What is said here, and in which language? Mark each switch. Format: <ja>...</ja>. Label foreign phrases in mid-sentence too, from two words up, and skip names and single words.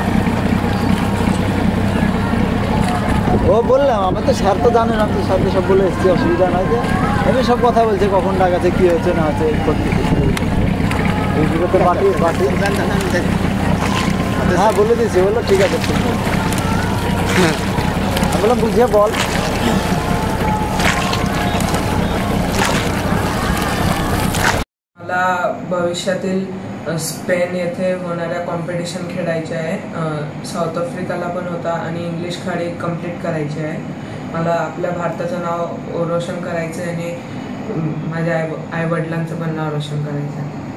<bn>ও বললাম আমি তো স্যার তো জানেন, আমি তো স্যারকে সব বলে এসেছি, অসুবিধা নাই। যে এমনি সব কথা বলছে কখন ডাক আছে, কী হচ্ছে না হচ্ছে করতে। হ্যাঁ বলে দিয়েছি, বললো ঠিক আছে ঠিক আছে। আমি বললাম বুঝিয়ে বল।</bn> <mr>मला भविष्यातील स्पेन येथे होणाऱ्या कॉम्पिटिशन खेळायचे आहे। साऊथ आफ्रिकाला पण होता आणि इंग्लिश खाडी कंप्लीट करायची आहे। मला आपल्या भारताचं नाव रोशन करायचं आहे आणि माझ्या आई वडिलांचं पण नाव रोशन करायचं आहे।</mr>